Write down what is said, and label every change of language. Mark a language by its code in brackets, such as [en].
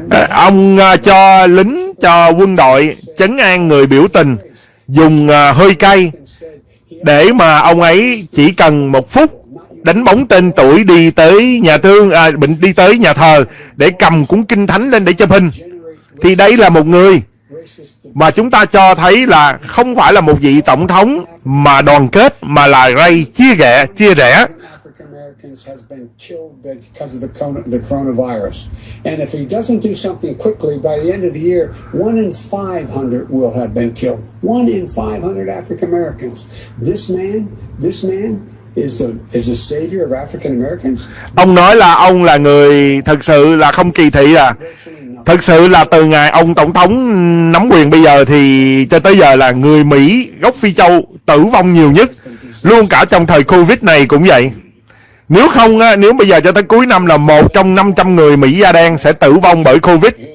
[vi] Ông cho lính, cho quân đội trấn an người biểu tình, dùng hơi cay để mà ông ấy chỉ cần 1 phút đánh bóng tên tuổi đi tới đi tới nhà thờ để cầm cuốn kinh thánh lên để chụp hình. Thì đây là một người mà chúng ta cho thấy là không phải là một vị tổng thống mà đoàn kết, mà là gây chia rẽ. [en] Has been killed because of the coronavirus. And if he doesn't do something quickly, by the end of the year, 1 in 500 will have been killed. 1 in 500 African Americans. This man is a savior of African Americans. [vi] Ông nói là ông là người thật sự là không kỳ thị thật sự là từ ngày ông tổng thống nắm quyền bây giờ thì cho tới giờ là người Mỹ gốc Phi Châu tử vong nhiều nhất. Luôn cả trong thời Covid này cũng vậy. Nếu không, nếu bây giờ cho tới cuối năm là 1 trong 500 người Mỹ da đen sẽ tử vong bởi Covid.